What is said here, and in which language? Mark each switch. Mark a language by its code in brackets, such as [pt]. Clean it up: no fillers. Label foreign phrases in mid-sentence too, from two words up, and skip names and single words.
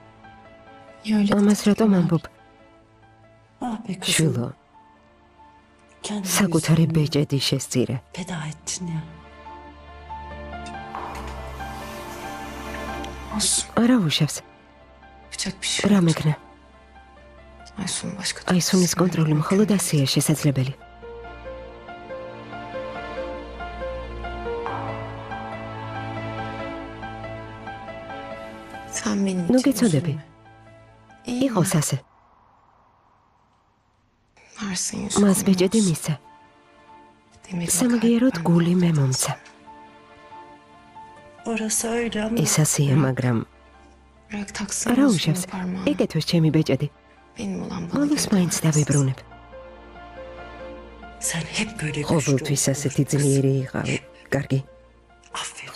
[ka] ამას რატომ ამბობ? შვილო, საკუთარი ბეჭედი შესწირე. [tr] Feda ettin ya. Olsun. [ka] არა უშავს. [tr] Yapacak bir şey [ka] რა [tr] yok. [ka] მეკნა? [tr] Aysun'un başka [ka] აისუნის კონტროლი მხოლოდ ასეა შესაძლებელი. [tr] Sen benim [ka] ნუ [tr] için [ka] გეცოდები. [tr] üzülme. İyi mi? [ka] იყოს ასე. [tr] Varsın [ka] მას Yusuf. ბეჭედი მისცა. სამაგიეროდ გული მე მომცა. [tr] Orası öyle ama. [ka] ეს ასეა, მაგრამ [tr] Bırak taksın [ka] არა [tr] Yusuf'un [ka] უშავს. [tr] parmağını. [ka] ეკეთოს ჩემი ბეჭედი. [tr] Benim olan bana [ka] ბოლოს [tr] geri [ka] მაინც [tr] dönmez. [ka] დავიბრუნებ. [tr] Sen hep böyle güçlü [ka] ყოველთვის [tr] ol. [ka] ასეთი ძლიერი იყავი. კარგი. [tr] Aferin.